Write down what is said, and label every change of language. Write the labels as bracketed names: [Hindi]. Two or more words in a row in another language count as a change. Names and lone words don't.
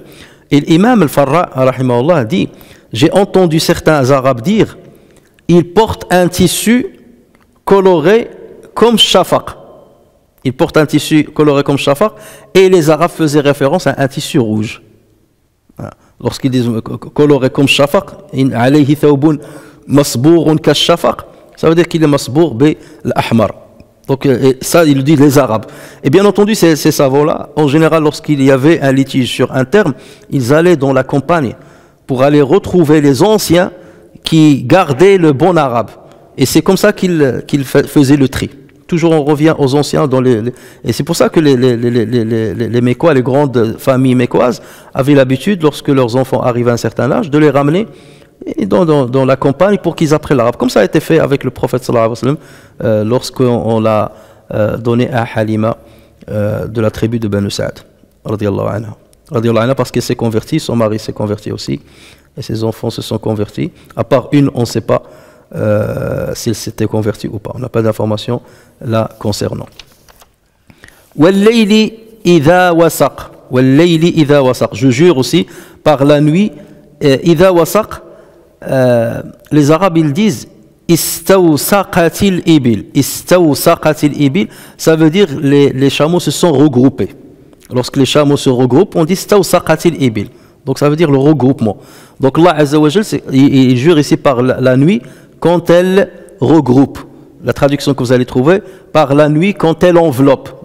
[French] Et l'imam al-Farra, rahimahullah, dit, j'ai entendu certains Arabes dire, il porte un tissu coloré comme shafaq. Il porte un tissu coloré comme shafaq, et les Arabes faisaient référence à un tissu rouge. Lorsqu'ils disent coloré comme shafaq, [Arabic] عليه ثوب مصبوغ كالشفق, [French] ça veut dire qu'il est [Arabic] مصبوغ بالأحمر. [French] Donc ça, ils le disent les Arabes. Et bien entendu, ces savants-là, en général, lorsqu'il y avait un litige sur un terme, ils allaient dans la campagne pour aller retrouver les anciens qui gardaient le bon arabe. Et c'est comme ça qu'ils faisaient le tri. Toujours on revient aux anciens et c'est pour ça que les Mécois, les grandes familles mécoises avaient l'habitude, lorsque leurs enfants arrivaient à un certain âge, de les ramener dans la campagne pour qu'ils apprennent l'arabe. Comme ça a été fait avec le prophète [Arabic] صلى الله عليه وسلم [French] lorsqu'on l'a donné à Halima de la tribu de Banu Sa'd [Arabic] رضي الله عنها. رضي الله عنها, [French] parce qu'elle s'est convertie, son mari s'est converti aussi et ses enfants se sont convertis. À part une, on ne sait pas s'il s'était converti ou pas. On n'a pas d'informations là concernant. [Arabic] والليل إذا وسق. والليل إذا وسق. [French] Je jure aussi par la nuit. [Arabic] إذا وسق. [French] Les Arabes ils disent [Arabic] استوسقت الإبل. استوسقت الإبل, [French] ça veut dire les chameaux se sont regroupés. Lorsque les chameaux se regroupent, on dit [Arabic] استوسقت الإبل. [French] Donc ça veut dire le regroupement. Donc [Arabic] الله عز وجل, [French] il jure ici par la nuit quand elle regroupe. La traduction que vous allez trouver, par la nuit quand elle enveloppe.